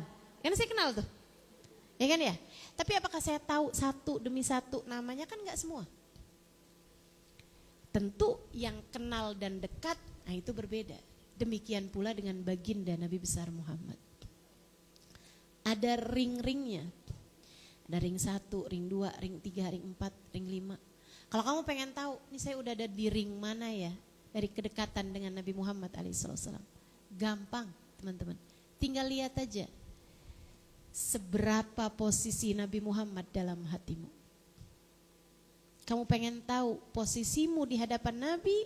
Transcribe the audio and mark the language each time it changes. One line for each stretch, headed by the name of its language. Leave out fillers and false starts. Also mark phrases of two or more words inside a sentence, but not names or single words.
Indonesian: Kan saya kenal tuh. Ya kan ya? Tapi apakah saya tahu satu demi satu namanya? Kan enggak semua. Tentu yang kenal dan dekat, nah itu berbeda. Demikian pula dengan baginda Nabi besar Muhammad. Ada ring-ringnya. Ada ring 1, ring 2, ring 3, ring 4, ring 5. Kalau kamu pengen tahu, ini saya udah ada di ring mana ya? Dari kedekatan dengan Nabi Muhammad alaihissalam. Gampang teman-teman. Tinggal lihat aja. Seberapa posisi Nabi Muhammad dalam hatimu. Kamu pengen tahu posisimu di hadapan Nabi?